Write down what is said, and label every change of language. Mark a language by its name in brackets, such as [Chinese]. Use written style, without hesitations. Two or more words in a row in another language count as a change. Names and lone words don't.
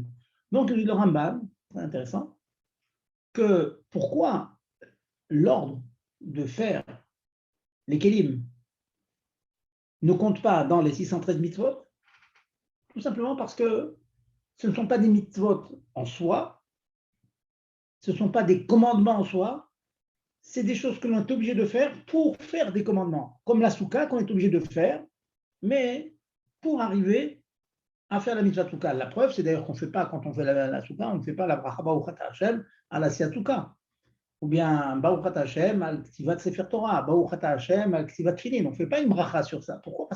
[French] Donc, le Rambam, très intéressant, que pourquoi l'ordre de faire les kelim ne compte pas dans les 613 mitzvot, tout simplement parce que ce ne sont pas des mitzvot en soi, ce ne sont pas des commandements en soi, c'est des choses que l'on est obligé de faire pour faire des commandements, comme la souka qu'on est obligé de faire, mais pour arriver à faire la [Hebrew] מצוות סוכה. [French] La preuve, c'est d'ailleurs qu'on ne fait pas, quand on fait la souka, on ne fait pas la bracha [Hebrew] ברוך אתה השם [French] à la siatouka. Ou bien [Hebrew] ברוך אתה השם על כתיבת ספר תורה, ברוך אתה השם על כתיבת תפילין. [French] On ne fait pas une bracha sur ça. Pourquoi?